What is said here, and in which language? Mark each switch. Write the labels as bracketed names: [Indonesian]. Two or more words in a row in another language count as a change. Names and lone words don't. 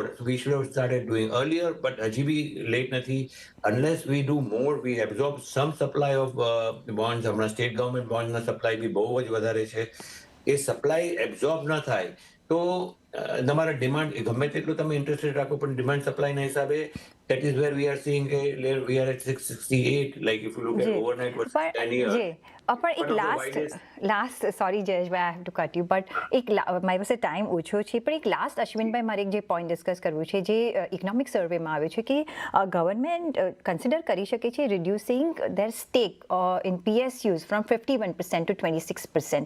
[English] We should have started doing earlier, but [Gujarati] હજી બી લેટ નથી. [English] Unless we do more, we absorb some supply of bonds. [Gujarati] હમણાં [English] state government [Gujarati] બોન્ડના સપ્લાય બી બહુ જ વધારે છે. એ સપ્લાય એબ્ઝોર્બ ન થાય તો તમારા ડિમાન્ડ ગમે તેટલું તમે ઇન્ટરેસ્ટ રેટ રાખો, પણ ડિમાન્ડ સપ્લાયના હિસાબે [English] that is where we are seeing we are at 668, like if you look at [Gujarati] જી. [English] overnight versus 10 [Gujarati] પણ [English] year. [Gujarati] જી પણ એક [English] One of the [Gujarati] લાસ્ટ સોરી જયેશભાઈ, [English] I have to cut you, but [Gujarati] એક મારી પાસે ટાઈમ ઓછો છે, પણ એક લાસ્ટ અશ્વિનભાઈ મારે એક જે પોઈન્ટ ડિસ્કસ કરવું છે, જે ઇકોનોમિક સર્વેમાં આવ્યું છે કે ગવર્મેન્ટ કન્સિડર કરી શકે છે [English] reducing their stake in PSUs from 51% to 26%.